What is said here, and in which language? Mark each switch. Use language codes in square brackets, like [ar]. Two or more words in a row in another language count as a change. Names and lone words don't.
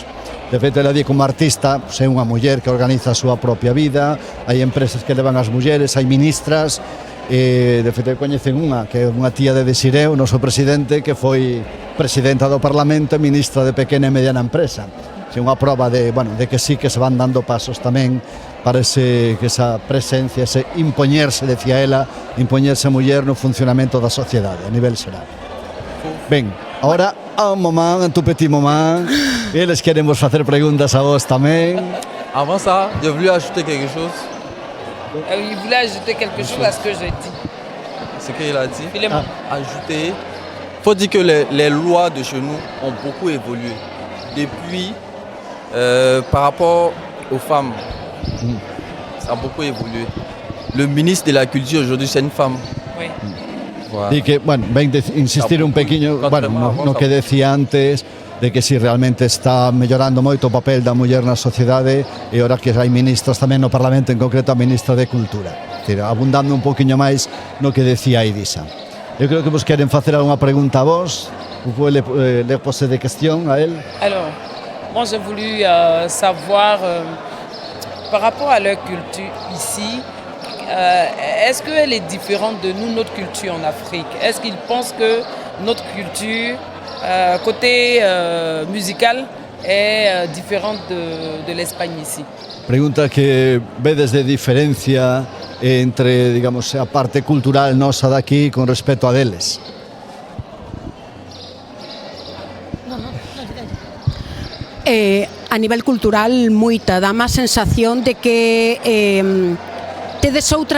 [gl] De feito, ela di como artista, é unha muller que organiza a súa propia vida, hai empresas que levan as mulleres, hai ministras, de feito, coñecen unha, que é unha tía de Desiré, o noso presidente, que foi presidenta do Parlamento e ministra de Pequena e Mediana Empresa. É unha prova de que sí que se van dando pasos tamén para que esa presencia, ese impoñerse, decía ela, impoñerse a muller no funcionamento da sociedade a nivel xeral. Ben, agora a mamá, a tu petit mamá, eles queremos facer preguntas a vos tamén. [fr] Avant ça, j'ai voulu ajouter quelque chose. Il voulait ajouter quelque chose à ce que j'ai dit. Ce qu'il a dit. Ajouter. Il faut dire que les lois de chez nous ont beaucoup évolué. Depuis, par rapport aux femmes, ça a beaucoup évolué. Le ministre de la Culture aujourd'hui, c'est une femme. Oui. Voilà. [gl] Y que, bueno, ven insistir un pequeño, bueno, no que decía antes, de que si realmente está mellorando moito o papel da muller na sociedade e ora que hai ministras tamén no Parlamento, en concreto a ministra de Cultura. Decir, abundando un poquinho máis no que decía Idisa. Eu creo que vos queren facer alguna pregunta a vos. [fr] Vous pouvez les poser des questions à elle. Alors, moi j'ai voulu savoir par rapport à leur culture ici, est-ce qu'elle est différente de nous, notre culture en Afrique? Est-ce qu'ils pensent que notre culture côté musical est différente de l'Espagne ici? [gl] Pregunta que vedes de diferencia entre, digamos, a parte cultural nosa daqui con respecto a deles. A nivel cultural, moita, dá má sensación de que tedes outra